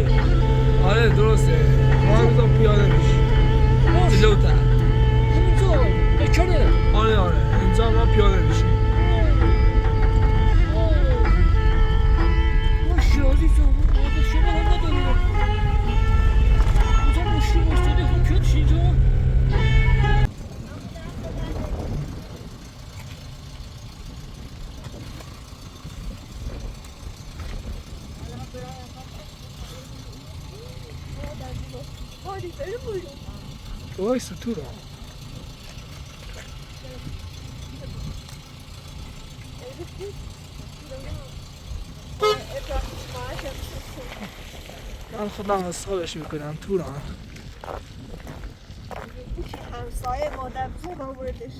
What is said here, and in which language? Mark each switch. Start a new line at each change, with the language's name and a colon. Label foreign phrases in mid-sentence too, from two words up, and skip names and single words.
Persian: آره درسته ما هم پیاده میشیم جلوتر اینجا بکنه آره اینجا ما پیاده میشیم باشه عزیزم شما هم نداره اینجا مشکل باستاده خب کتش اینجا
Turkish: Hadi benim buyurun.
Persian: وایسا تو رو من خودم حسابش میکنم تو رو همسایه مادر بزرگ آوردش.